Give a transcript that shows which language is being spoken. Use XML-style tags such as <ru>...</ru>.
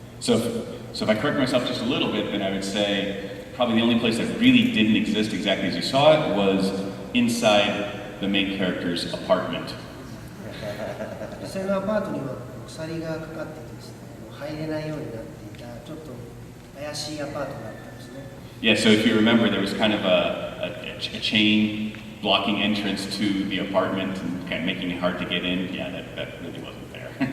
<en>So if I correct myself just a little bit, then I would say probably the only place that really didn't exist exactly as you saw it was inside the main character's apartment.</en> <ja>実際のアパートには鎖がかかっててですね、入れないようになっていたちょっと怪しいアパートがあったんですね。</ja> <en>Yeah, so if you remember, there was kind of a chain blocking entrance to the apartment and kind of making it hard to get in. Yeah, that really wasn't there.</en>